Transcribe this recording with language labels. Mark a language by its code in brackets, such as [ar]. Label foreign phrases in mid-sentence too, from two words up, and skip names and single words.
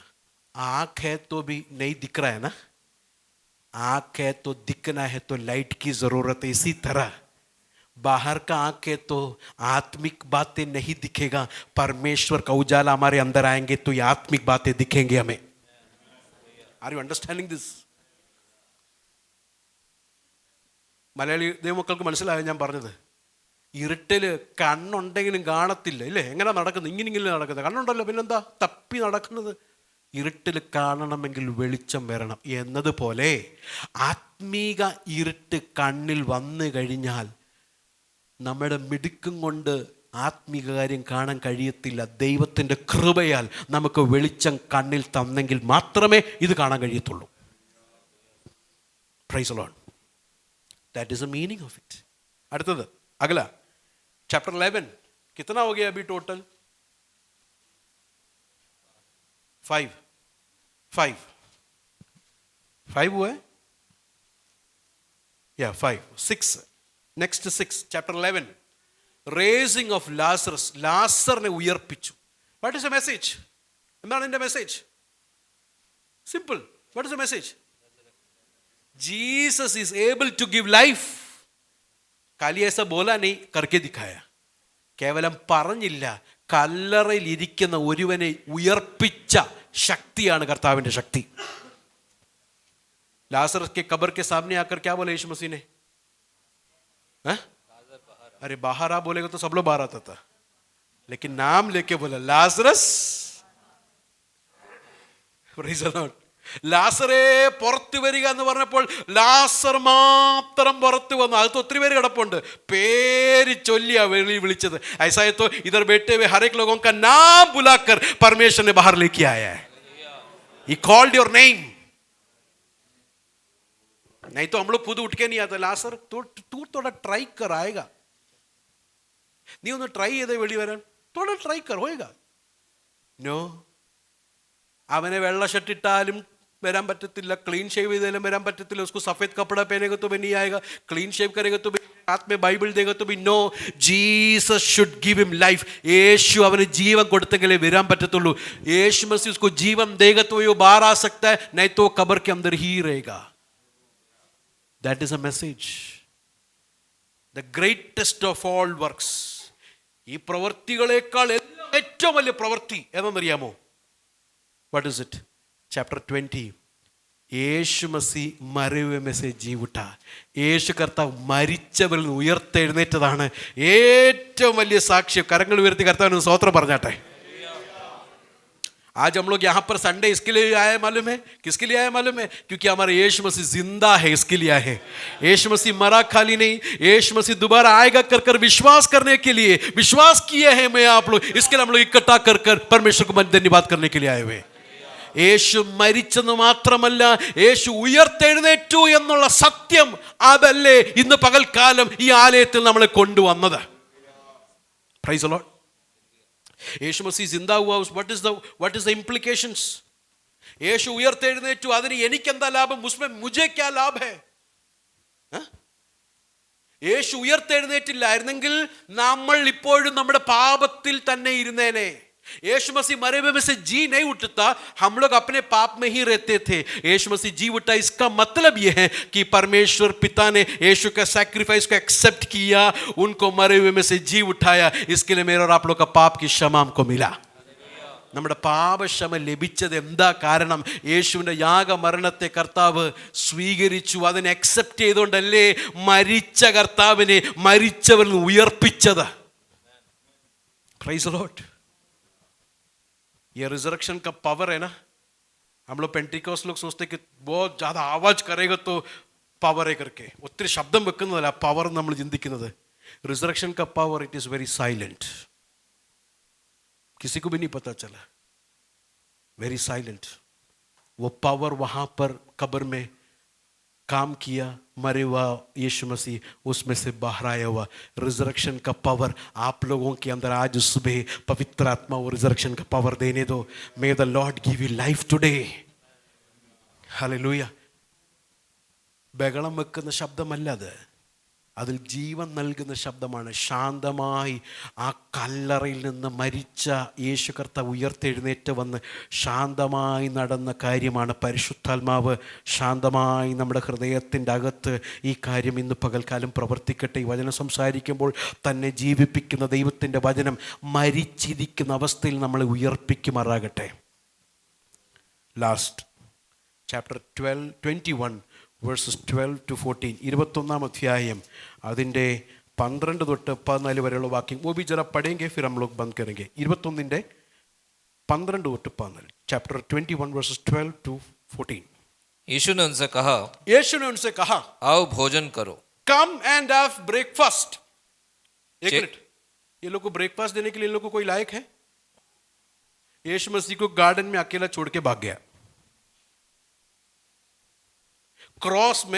[hi] आँख है तो भी नहीं दिख रहा है ना, आँख है तो दिखना है तो लाइट की जरूरत है. इसी तरह बाहर का आँख है तो आत्मिक बातें नहीं दिखेगा. परमेश्वर का उजाला हमारे अंदर आएंगे तो ये आत्मिक बातें दिखेंगे हमें. [en] are you understanding this? [ml] മലയാളി ദൈവമക്കൾക്ക് മനസ്സിലായോ ഞാൻ പറഞ്ഞത്? ഇരുട്ടിൽ കണ്ണുണ്ടെങ്കിലും കാണത്തില്ല ഇല്ലേ? എങ്ങനെ നടക്കുന്നത്? ഇങ്ങനെ നടക്കുന്നത്. കണ്ണുണ്ടല്ലോ, പിന്നെന്താ തപ്പി നടക്കുന്നത്? ഇരുട്ടിൽ കാണണമെങ്കിൽ വെളിച്ചം വരണം എന്നതുപോലെ ആത്മീക ഇരുട്ട് കണ്ണിൽ വന്നു കഴിഞ്ഞാൽ നമ്മുടെ മിടുക്കും കൊണ്ട് ആത്മീക കാര്യം കാണാൻ കഴിയത്തില്ല. ദൈവത്തിൻ്റെ കൃപയാൽ നമുക്ക് വെളിച്ചം കണ്ണിൽ തന്നെങ്കിൽ മാത്രമേ ഇത് കാണാൻ കഴിയത്തുള്ളൂ. [en] Praise the Lord. That is the meaning of it. [hi] അടുത്തത് അഗല चैप्टर 11. कितना हो गया अभी टोटल? 5 हुआ है या 5 6 नेक्स्ट 6 चैप्टर 11 [en] raising of Lazarus. [ml] ലാസറിനെ ഉയർപ്പിച്ചു. [en] What is a message? [ml] എന്താണ് എൻ്റെ മെസ്സേജ്? സിമ്പിൾ. [en] What is a message? Jesus is able to give life. [hi] खाली ऐसा बोला नहीं, करके दिखाया. [ml] കേവലം പറഞ്ഞില്ല, കല്ലറയിൽ ഇരിക്കുന്ന ഒരുവനെ ഉയർപ്പിച്ച ശക്തിയാണ് കർത്താവിൻ്റെ ശക്തി. [hi] लाजरस के कब्र के सामने आकर क्या बोला यीशु मसीह ने? अरे बाहर आ बोलेगा तो सब लोग बाहर आता था, लेकिन नाम लेके बोला लाजरस. [en] Praise the Lord. [ml] ലാസറേ പുറത്തു വരിക എന്ന് പറഞ്ഞപ്പോൾ ലാസർ മാത്രം പുറത്തു വന്നു. അകത്ത് ഒത്തിരി പേര് കിടപ്പുണ്ട്. പേര് ചൊല്ലിയാ വിളിച്ചത്. [hi] ऐसा है तो इधर बैठे हुए हर एक लोगों का नाम बुलाकर परमेश्वर ने बाहर लेके आया है. [en] He called your name. [hi] नहीं तो हम लोग खुद उठ के नहीं आते. लासर तू थोड़ा ट्राई कर, आएगा. [ml] നീ ഒന്ന് ട്രൈ ചെയ്തേ വെളി വരാൻ. [hi] थोड़ा ट्राई कर, होएगा. नो. [ml] അവനെ വെള്ള ഷർട്ടിട്ടാലും വരാൻ പറ്റില്ല, [en] clean shave [hi] इधर [ml] വരാൻ പറ്റില്ല, [hi] उसको सफ़ेद कपड़ा पहनेगा तो भी नहीं आएगा, [en] clean shave [hi] करेगा तो भी, हाथ में बाइबल देगा तो भी नो. [en] Jesus should give him life. [ml] यीशु അവന് ജീവൻ കൊടുത്തെങ്കിലേ വരാൻ പറ്റത്തുള്ളൂ. [hi] यीशु मसीह उसको जीवन देगा तो वो बाहर आ सकता है, नहीं तो कब्र के अंदर ही रहेगा. [en] That is a message. The greatest of all works. [ml] ഈ പ്രവൃത്തികളേക്കാൾ ഏറ്റവും വലിയ പ്രവൃത്തി ഏതെന്നറിയാമോ? [en] What is it? Chapter 20. യേശു മസി മരുവ മെസ്സേ ജീവുട്ട. [ml] യേശു കർത്താവ് മരിച്ചവരിൽ നിന്ന് ഉയർത്തെഴുന്നേറ്റതാണ് ഏറ്റവും വലിയ സാക്ഷ്യം. കരങ്ങൾ ഉയർത്തി കർത്താവിന് സ്തോത്രം പറഞ്ഞാട്ടെ. [hi] आज हम लोग यहाँ पर संडे इसके लिए आए मालूम है? किसके लिए आए मालूम है? क्योंकि हमारा यीशु मसीह जिंदा है, इसके लिए आए हैं. यीशु मसीह मरा खाली नहीं, यीशु मसीह दोबारा आएगा कर कर विश्वास करने के लिए विश्वास किए हैं मैं आप लोग. इसके लिए हम लोग इकट्ठा कर कर परमेश्वर को धन्यवाद करने के लिए आए हुए. [ml] യേശു മരിച്ചെന്ന് മാത്രമല്ല, യേശു ഉയർത്തെഴുന്നേറ്റു എന്നുള്ള സത്യം അതല്ലേ ഇന്ന് പകൽക്കാലം ഈ ആലയത്തിൽ നമ്മളെ കൊണ്ടുവന്നത്. [en] Praise the Lord. [hi] यीशु मसीह ज़िंदा हुआ. [en] what is the implications? [ml] യേശു ഉയർത്തെഴുന്നേറ്റു, അതിന് എനിക്കെന്താ ലാഭം? [hi] मुझे क्या लाभ है? [ml] യേശു ഉയർത്തെഴുന്നേറ്റില്ലായിരുന്നെങ്കിൽ നമ്മൾ ഇപ്പോഴും നമ്മുടെ പാപത്തിൽ തന്നെ ഇരുന്നേനെ. [hi] यीशु मसीह मरे हुए में से जी नहीं उठता, हम लोग अपने पाप में ही रहते थे. यीशु मसीह जी उठा, इसका मतलब यह है कि परमेश्वर पिता ने यीशु का सैक्रिफाइस को एक्सेप्ट किया, उनको मरे हुए में से जी उठाया. इसके लिए मेरे और आप लोग का पाप की क्षमा हमको मिला. [ml] നമ്മുടെ പാപക്ഷമ ലഭിച്ചത് എന്താ കാരണം? യേശുവിൻ്റെ യാഗമരണത്തെ കർത്താവ് സ്വീകരിച്ചു. അതിനെ അക്സെപ്റ്റ് ചെയ്തുകൊണ്ടല്ലേ മരിച്ച കർത്താവിനെ മരിച്ചവരിൽ ഉയർപ്പിച്ചത്. [en] Praise the Lord. [hi] ये रिजरेक्शन का पावर है ना. हम लोग पेंटिकॉस्ट लोग सोचते कि बहुत ज़्यादा आवाज़ करेगा तो पावर है करके, [ml] ഒത്തിരി ശബ്ദം വെക്കുന്നതല്ല പവർ നമ്മൾ ചിന്തിക്കുന്നത്. [en] resurrection का power it is very silent. [hi] किसी को भी नहीं पता चला. [en] very silent. [hi] वो पावर वहाँ पर कब्र में काम किया. मरे हुआ यीशु मसीह उसमें से बाहर आया हुआ. रिजरेक्शन का पावर आप लोगों के अंदर आज सुबह पवित्र आत्मा वो रिजरेक्शन का पावर देने दो. [en] May the Lord give you life today. [hi] हालेलुया. [ml] ബഹളം വെക്കുന്ന ശബ്ദമല്ല അത്, അതിൽ ജീവൻ നൽകുന്ന ശബ്ദമാണ്. ശാന്തമായി ആ കല്ലറയിൽ നിന്ന് മരിച്ച യേശു കർത്താവ് ഉയർത്തെഴുന്നേറ്റ് വന്ന് ശാന്തമായി നടന്ന കാര്യമാണ്. പരിശുദ്ധാത്മാവ് ശാന്തമായി നമ്മുടെ ഹൃദയത്തിൻ്റെ അകത്ത് ഈ കാര്യം ഇന്ന് പകൽക്കാലം പ്രവർത്തിക്കട്ടെ. ഈ വചനം സംസാരിക്കുമ്പോൾ തന്നെ ജീവിപ്പിക്കുന്ന ദൈവത്തിൻ്റെ വചനം മരിച്ചിരിക്കുന്ന അവസ്ഥയിൽ നമ്മളെ ഉയർപ്പിക്കുമാറാകട്ടെ. [en] Last chapter 21 verses 12 to 14. [ml] 21 അധ്യായം അതിൻ്റെ 12 തൊട്ട് 14 വരെയുള്ള വാക്യം. [hi] वो भी जरा पढ़ेंगे फिर हम लोग बंद करेंगे. [en] 21 12 തൊട്ട് 14. चैप्टर 21 verses 12 to 14. [hi] यीशु ने उनसे कहा, आओ भोजन करो. [en] Come and have breakfast. [hi] एक मिनट, ये लोग को ब्रेकफास्ट देने के लिए इन लोग को कोई लायक है? यीशु मसीह को गार्डन में अकेला छोड़ के भाग गया. क्रॉस में